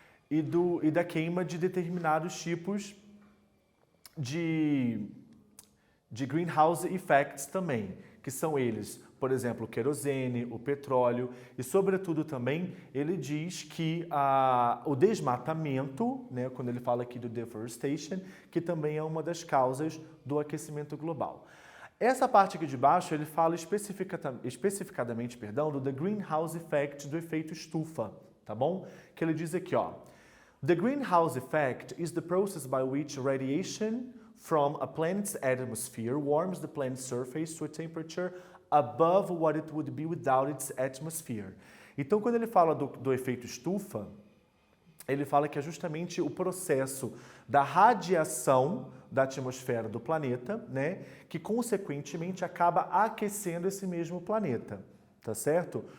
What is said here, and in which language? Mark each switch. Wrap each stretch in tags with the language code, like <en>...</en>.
<pt>E da queima de determinados tipos de greenhouse effects também, que são eles, por exemplo, o querosene, o petróleo e, sobretudo, também ele diz que o desmatamento, né, quando ele fala aqui do deforestation, que também é uma das causas do aquecimento global. Essa parte aqui de baixo, ele fala especificadamente, do the greenhouse effect, do efeito estufa, tá bom? Que ele diz aqui, ó,</pt> <en>the greenhouse effect is the process by which radiation from a planet's atmosphere warms the planet's surface to a temperature above what it would be without its atmosphere.</en> <pt>Então, quando ele fala do efeito estufa, ele fala que é justamente o processo da radiação da atmosfera do planeta, né, que consequentemente acaba aquecendo esse mesmo planeta, tá certo?</pt>